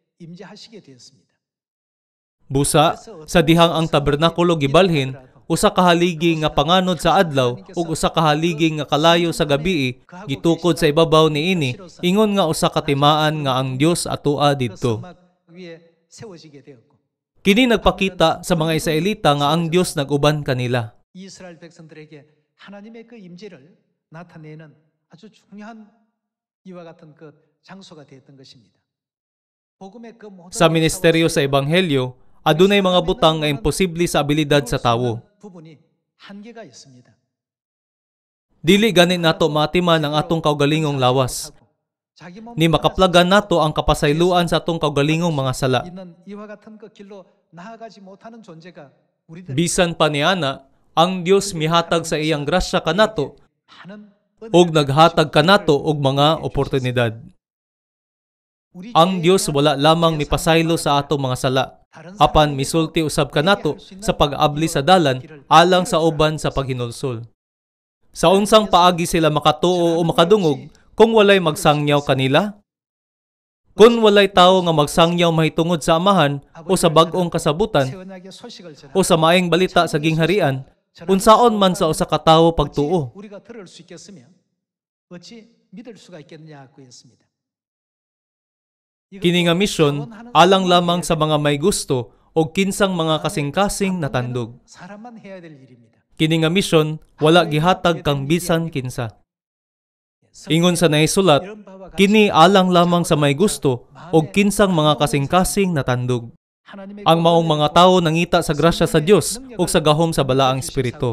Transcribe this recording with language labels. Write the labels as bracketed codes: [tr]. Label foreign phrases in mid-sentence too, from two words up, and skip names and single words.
[ceb] Busa, sa dihang ang tabernakulo gibalhin, usa ka haligi nga panganod sa adlaw ug usa ka haligi nga kalayo sa gabii gitukod sa ibabaw niini, ingon nga usa ka timaan nga ang Dios atoa didto. Kini nagpakita sa mga Israelita nga ang Dios nag-uban kanila. [ko] 이스라엘 백성들에게 하나님의 그 임재를 나타내는 아주 중요한 이와 같은 그 장소가 되었던 것입니다. 복음의 그 모든 [ceb] Sa ministeryo sa Ebanghelyo, adunay mga butang nga imposible sa abilidad sa tawo. [ko] 부분이 한계가 있습니다. [ceb] Dili gani nato matiman ang atong kaugalingong lawas. Ni makaplagan nato ang kapasayloan sa atong kaugalingong mga sala. [ko] 있는 이와 같은 그 길로 나아가지 못하는 존재가 우리들 [ceb] Bisan pa niana, ang Dios mihatag sa iyang grasya kanato [ko] 많은 [ceb] ug naghatag kanato og mga oportunidad. Ang Dios wala lamang mipasaylo sa atong mga sala, apan misulti usab kanato sa pag-abli sa dalan alang sa uban sa paghinulsol. Sa unsang paagi sila makatuo o makadungog kung walay magsangyaw kanila? Kung walay tawo nga magsangyaw mahitungod sa amahan o sa bag-ong kasabutan [ko] 세원하게 소식을 전하 [ceb] o sa maayong balita sa gingharian, unsaon man sa usa ka tawo pagtuo. [ko] 우리가 들을 수 있겠으며 어찌 믿을 수가 있겠느냐 고 했습니다. [ceb] Kini nga misyon alang lamang sa mga may gusto o kinsang mga kasing-kasing na tandog. [ko] 사람만 해야 될 일입니다. [ceb] Kini nga misyon wala gihatag kang bisan kinsa. Ingon sa naisulat, kini alang lamang sa may gusto o kinsang mga kasing-kasing na tandog. Ang maong mga tawo nangita sa grasya sa Dios o sa gahom sa balaang espiritu.